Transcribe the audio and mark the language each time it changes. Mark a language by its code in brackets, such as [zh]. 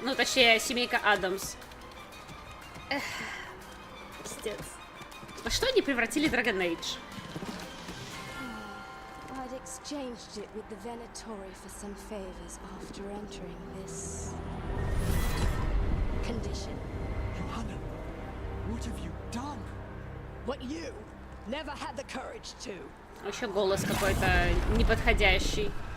[ru] Ну, точнее, семейка Адамс. Эх, пиздец. Во что они превратили Dragon Age? [en] I'd exchanged it with the Venatori for some favors after entering this condition. Johanna, what have you done? What you never had the courage to. [ru] Еще голос какой-то неподходящий.